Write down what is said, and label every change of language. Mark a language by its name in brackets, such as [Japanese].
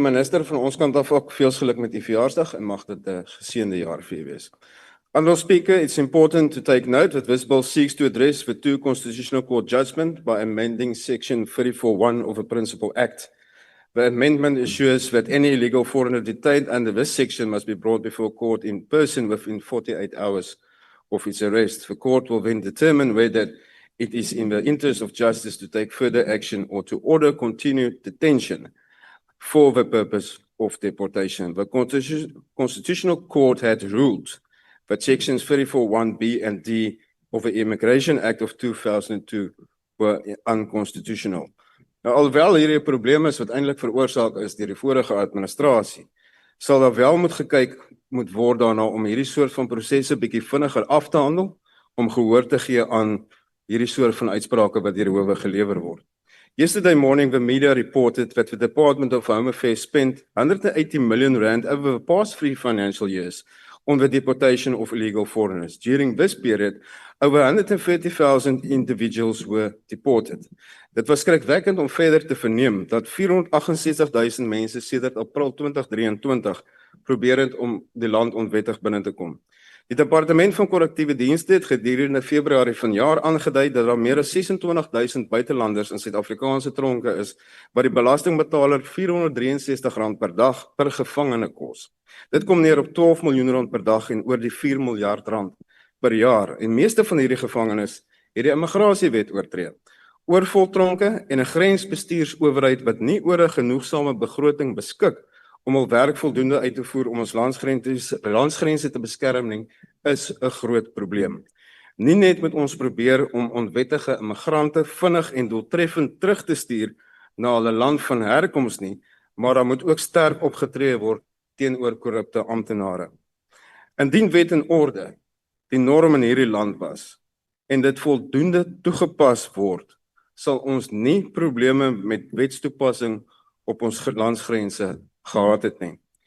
[Afrikaans] Minister, van ons kant af ook veel geluk met die verjaarsdag en mag dit 'n geseënde jaar vir u wees. [English] Honorable Speaker, it's important to take note that this bill seeks to address the two Constitutional Court judgments by amending Section 34(1) of the Principal Act. The amendment assures that any illegal foreigner detained under this section must be brought before court in person within 48 hours of its arrest. The court will then determine whether it is in the interest of justice to take further action or to order continued detention for the purpose of deportation. The Constitutional Court had ruled that Sections 34(1)(b) and (d) of the Immigration Act of 2002 were unconstitutional. [Afrikaans] Nou, alhoewel hierdie 'n probleem is wat eintlik veroorsaak is deur die vorige administrasie, sal daar wel moet gekyk moet word daarna om hierdie soort van prosesse bietjie vinniger af te handel, om gehoor te gee aan hierdie soort van uitsprake wat deur die howe gelewer word. [English] Yesterday morning, the media reported that the Department of Home Affairs spent R180 million over the past 3 financial years on the deportation of illegal foreigners. During this period, over 130,000 individuals were deported. [Afrikaans] Dit was skrikwekkend om verder te verneem dat 468,000 mense sedert April 2023 probeer het om die land onwettig binne te kom. Die Departement van Korrektiewe Dienste het gedurende Februarie vanjaar aangedui dat daar meer as 26,000 buitelanders in Suid-Afrikaanse tronke is, wat die belastingbetaler R463 per dag per gevangene kos. Dit kom neer op R12 miljoen per dag en oor die R4 miljard per jaar. En meeste van hierdie gevangenes het die immigrasiewet oortree. Oorvol tronke en 'n grensbestuursowerheid wat nie oor 'n genoegsame begroting beskik om hul werk voldoende uit te voer om ons landsgrense te beskerm nie, is 'n groot probleem. Nie net moet ons probeer om onwettige immigrante vinnig en doeltreffend terug te stuur na hulle land van herkoms nie, maar daar moet ook sterk opgetree word teenoor korrupte amptenare. Indien wet en orde die norm in hierdie land was en dit voldoende toegepas word, sal ons nie probleme met wetstoepassing op ons landsgrense gehad het nie.